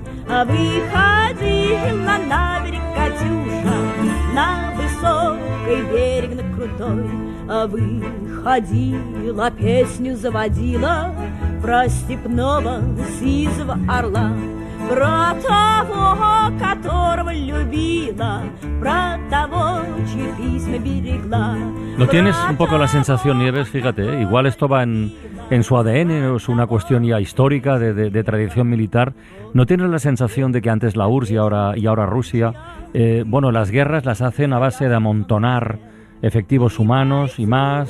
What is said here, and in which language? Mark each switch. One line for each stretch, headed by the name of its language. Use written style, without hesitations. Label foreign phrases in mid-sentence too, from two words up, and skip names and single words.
Russian: Выходила на берег Катюша, на высокий берег, на крутой. Выходила, песню заводила про степного сизого орла. Про того, которого любила, про того, чьи письма берегла.
Spanish: ¿No tienes un poco la sensación, Nieves? Fíjate, igual esto va en su ADN, o es una cuestión ya histórica de tradición militar. ¿No tienes la sensación de que antes la URSS y ahora Rusia, las guerras las hacen a base de amontonar efectivos humanos y más.